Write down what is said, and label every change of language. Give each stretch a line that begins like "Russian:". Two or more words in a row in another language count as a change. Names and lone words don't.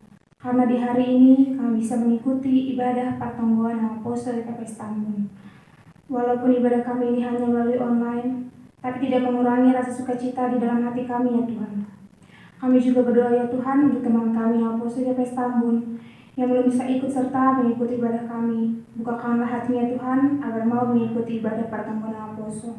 Indonesian: Karena di hari ini kami bisa mengikuti ibadah pertongguan nama poso wika Prestambun. Walaupun ibadah kami ini hanya melalui online, tapi tidak mengurangi rasa sukacita di dalam hati kami ya Tuhan. Kami juga berdoa ya Tuhan untuk teman kami nama poso wika Prestambun yang belum bisa ikut serta mengikuti ibadah kami. Bukakanlah hatinya Tuhan agar mau mengikuti ibadah pertongguan nama poso.